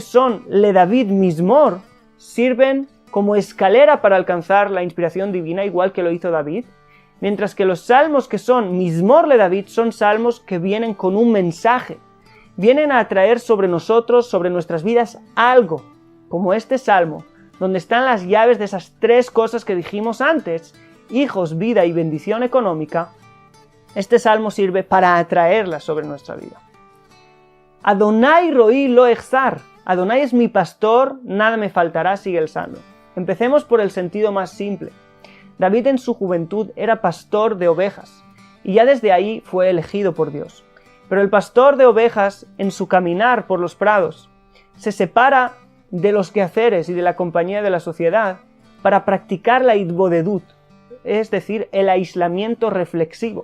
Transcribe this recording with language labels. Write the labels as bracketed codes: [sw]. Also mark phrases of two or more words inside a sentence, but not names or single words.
[es] son [he] לדוד מזמור [es] sirven como escalera para alcanzar la inspiración divina, igual que lo hizo David, mientras que los salmos que son [he] מזמור לדוד [es] son salmos que vienen con un mensaje, vienen a atraer sobre nosotros, sobre nuestras vidas, algo, como este salmo, donde están las llaves de esas tres cosas que dijimos antes, hijos, vida y bendición económica. Este salmo sirve para atraerlas sobre nuestra vida. [he] אדוני רועי לא אחסר. [es] Adonai es mi pastor, nada me faltará, sigue el salmo. Empecemos por el sentido más simple. David en su juventud era pastor de ovejas, y ya desde ahí fue elegido por Dios. Pero el pastor de ovejas, en su caminar por los prados, se separa de los quehaceres y de la compañía de la sociedad para practicar la idbodedut, es decir, el aislamiento reflexivo.